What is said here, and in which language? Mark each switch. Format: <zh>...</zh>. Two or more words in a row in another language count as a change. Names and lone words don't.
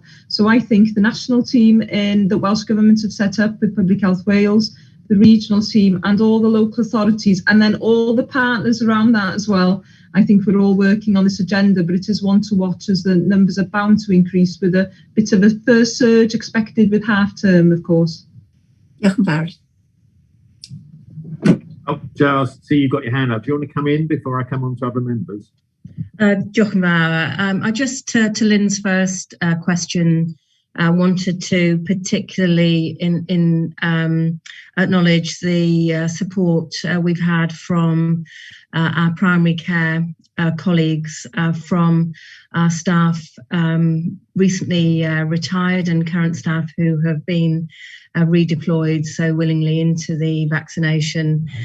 <en>So I think the national team in the Welsh Government have set up with Public Health Wales, the regional team and all the local authorities, and then all the partners around that as well. I think we're all working on this agenda, but it is one to watch as the numbers are bound to increase, with a bit of a first surge expected with half term, of course.</en> <cy>Diolch yn fawr.</cy> <en>Oh, Giles, see you've got your hand up. Do you want to come in before I come on to other members?</en> <cy>Diolch yn fawr.</cy> <en>I just, to Lynn's first question, wanted to particularly acknowledge the support we've had from our primary care colleagues, from our staff recently retired and current staff who have been redeployed so willingly into the vaccination</en>